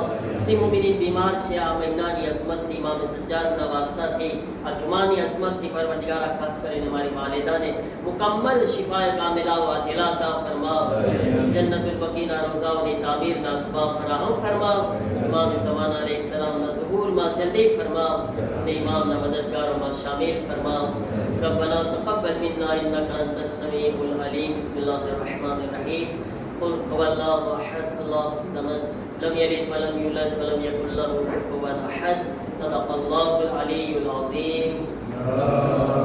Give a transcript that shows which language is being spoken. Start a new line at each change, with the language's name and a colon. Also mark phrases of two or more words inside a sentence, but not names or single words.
Gujarati: જે મુમિનીન બીમાર છે, આ મહિનાની અઝમતથી, ઇમામ સજ્જાદના વાસ્તાથી, આ જુમાની અઝમતથી પરવરદિગાર ખાસ કરીને મારી વાલિદાને મુકમ્મલ
Arabic: شفاء كاملة وعاجلة
Gujarati: અતા ફરમાવ. જન્નતુલ બકીના રોઝાઓની તામીરના અસબાબ ફરાહમ ફરમાવ. ઇમામ ઝમાના अलैहिस्सलामના ઝુહૂરમાં જલ્દી ફરમાવ અને ઇમામના મદદગારોમાં શામિલ ફરમાવ.
Arabic: ربنا تقبل منا انك انت السميع العليم. بسم الله الرحمن الرحيم. قل هو الله احد الله الصمد لم يلد ولم يولد ولم يكن له كفوا احد. صدق الله العلي العظيم.